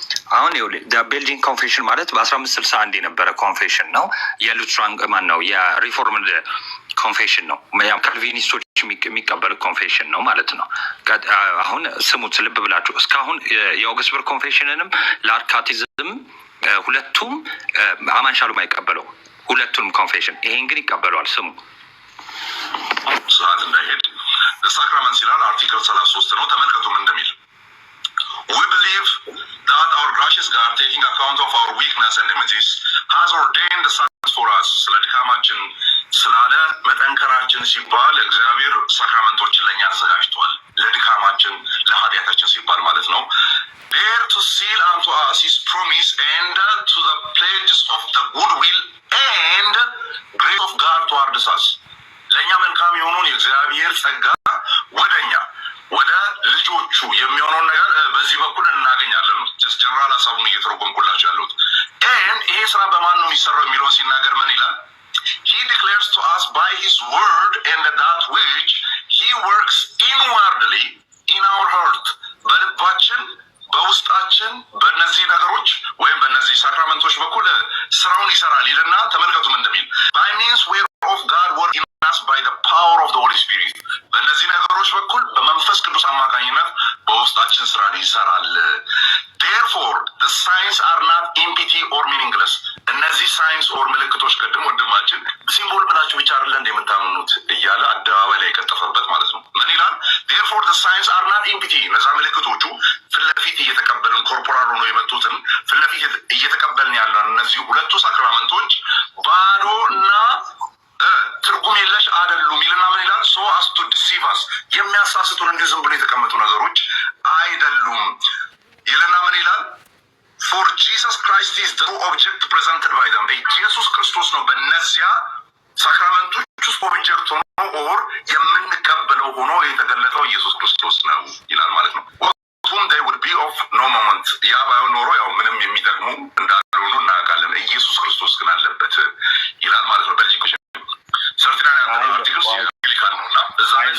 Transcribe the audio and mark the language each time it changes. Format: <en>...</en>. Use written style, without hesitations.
<am>አሁን ቤልጂንግ ኮንፌሽን ማለት በ1561 የነበረ ኮንፌሽን ነው። የሉትራን ማን ነው የሪፎርምድ ኮንፌሽን ነው። ካልቪኒስቶች የሚቀበል ኮንፌሽን ነው ማለት ነው። አሁን ስሙት ልብ ብላችሁ። እስካሁን የኦግስበርግ ኮንፌሽንንም ለአርካቲዝም ሁለቱም አማን ሻሎም አይቀበለው ሁለቱንም ኮንፌሽን። ይሄን ግን ይቀበለዋል። ስሙ ሰዓት እንዳይሄድ ሳክራመንት ይላል አርቲክል 33 ነው። ተመልከቱ ምን እንደሚል</am> <en>We believe that our gracious God, taking account of our weakness and limitations, has ordained the sacraments for us.</en> <am>ስለ ድካማችን ስላለ መጠንከራችን ሲባል እግዚአብሔር ሳክራመንቶችን ለእኛ አዘጋጅቷል። ለድካማችን ለኃጢአታችን ሲባል ማለት ነው።</am> <en>There to seal unto us his promise and to the pledges of the goodwill and grace of God towards us.</en> <am>ለእኛ መልካም የሆነውን የእግዚአብሔር ጸጋ ወደኛ ወደ ልጆቹ የሚሆነውን ነገር በዚህ በኩል እናገኛለን። ጀስት ጀነራል ሀሳቡን እየተረጎምኩላችሁ ያለሁት ኤንድ ይሄ ስራ በማን ነው የሚሰራው የሚለውን ሲናገር ምን ይላል?</am> <en>He declares to us by his word and that which he works inwardly in our heart.</en> <am>በልባችን በውስጣችን በእነዚህ ነገሮች ወይም በእነዚህ ሳክራመንቶች በኩል ስራውን ይሰራል ይልና ተመልከቱም እንደሚል</am> <en>by means whereof God work in us by the power of the Holy Spirit.</en> <am>በእነዚህ ነገሮች በኩል በመንፈስ ቅዱስ አማካኝነት በውስጣችን ስራን ይሰራል።</am> <en>Therefore the signs are not empty or meaningless.</en> <am>እነዚህ ሳይንስ ኦር ምልክቶች ቅድም ወንድማችን ሲምቦል ብላችሁ ብቻ አይደለ እንደምታምኑት እያለ አደባባይ ላይ የቀጠፈበት ማለት ነው። ምን ይላል?</am> <en>Therefore the signs are not empty.</en> <am>እነዛ ምልክቶቹ ፍለፊት እየተቀበልን ኮርፖራል ሆኖ የመጡትን ፍለፊት እየተቀበልን ያለን እነዚህ ሁለቱ ሳክራመንቶች ባዶ እና ትርጉም የለሽ አይደሉም ይልና ምን ይላል?</am> <en>So as to deceive us.</en> <am>የሚያሳስቱን እንዲሁ ዝም ብሎ የተቀመጡ ነገሮች አይደሉም ይልና ምን ይላል?</am> <en>For Jesus Christ is the object presented by them.</en> <am>ኢየሱስ ክርስቶስ ነው በእነዚያ ሳክራመንቶች ውስጥ ኦብጀክት ሆኖ ኦር የምንቀበለው ሆኖ የተገለጠው ኢየሱስ ክርስቶስ ነው ይላል ማለት ነው።</am> <en>whom they would be of no moment.</en> <am>ያ ባይሆን ኖሮ ያው ምንም የሚጠቅሙ እንዳልሆኑ እናውቃለን። ኢየሱስ ክርስቶስ ግን አለበት ይላል ማለት ነው። በዚህ ሰርቲና አርቲክልስ ይልካል ነውና እዛ</am>